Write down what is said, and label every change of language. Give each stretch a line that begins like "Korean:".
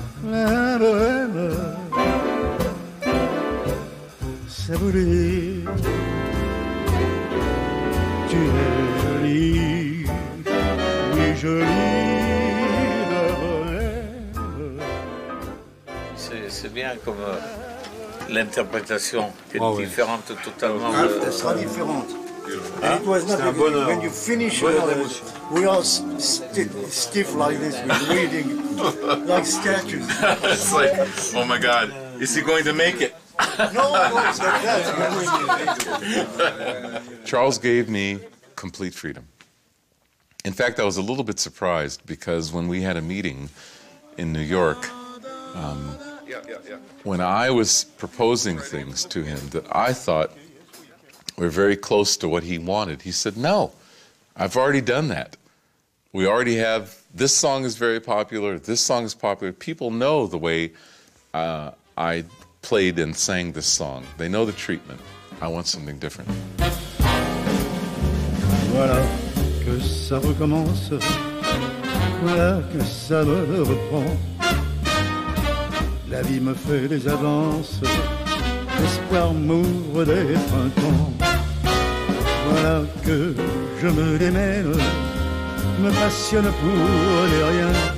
French: La bohème, ça voulait dire tu es jolie, oui jolie, la bohème. C'est bien comme l'interprétation qui est différente totalement. Elle sera différente.
English: And it was not when you finish, we are stiff like this, we're reading like statues. It's like, oh my God, is he going to make it? No, it's not that. Charles gave me complete freedom. In fact, I was a little bit surprised because when we had a meeting in New York, when I was proposing things to him that I thought were very close to what he wanted, he said, no, I've already done that. We already have, this song is very popular, this song is popular. People know the way I played and sang this song. They know the treatment. I want something different.
French: Voilà que ça recommence, voilà que ça me reprend. La vie me fait des avances, l'espoir m'ouvre des printemps. Voilà que je me démène, me passionne pour les riens.